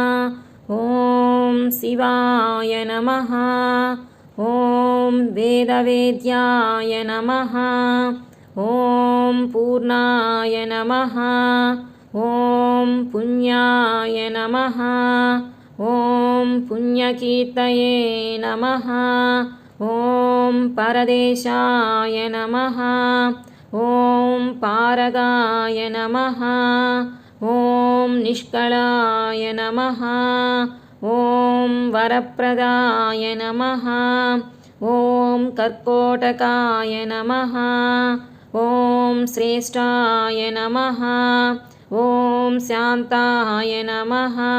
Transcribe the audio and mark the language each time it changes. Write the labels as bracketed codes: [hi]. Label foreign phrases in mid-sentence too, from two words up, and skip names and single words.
[sa] ఓం శివాయ నమః. ఓం వేదవేద్యాయ నమః. ఓం పూర్ణాయ నమః. ఓం పుణ్యాయ నమః. ఓం పుణ్యకీర్తయే నమః. ॐ परदेशाय नमः ॐ पारगाय नमः ॐ निष्कलाय नमः ॐ वरप्रदाय नमः ॐ कर्कोटकाय नमः ॐ श्रेष्ठाय नमः ॐ शान्ताय नमः